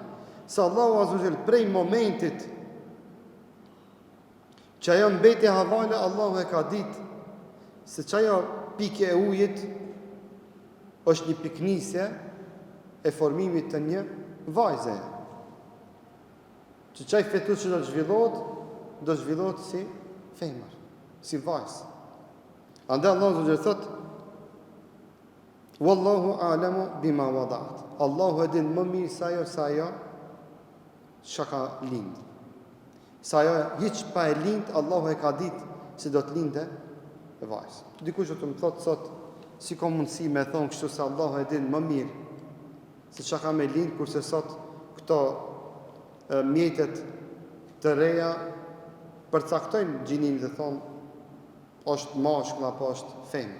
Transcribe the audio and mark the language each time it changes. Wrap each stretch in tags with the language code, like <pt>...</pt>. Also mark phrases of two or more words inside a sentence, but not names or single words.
<sq>Se Allahu</sq> <ar>عز وجل</ar> <sq>prej momentit që ajo mbeti havale, Allahu e ka ditë se çajo pikë e ujit është një piknisje e formimit të një vajze. Që çaj fetus që do zhvillohet si femër, si vajzë. Andaj Allahu subhanahu thot:</sq> <ar>"والله أعلم بما وضعت."</ar> <sq>Allahu e din më mirë sa ajo çka ka lind. Sa ajo hiç pa e lind, Allahu e ka ditë se do të lindë e vajzë. Dikush do të më thotë sot, si ka mundësi me thonë kështu se Allahu e din më mirë se çka ka me lind, kurse sot këto mjetet të reja përcaktojnë gjinimin dhe thonë është mashkull apo është femër.</sq>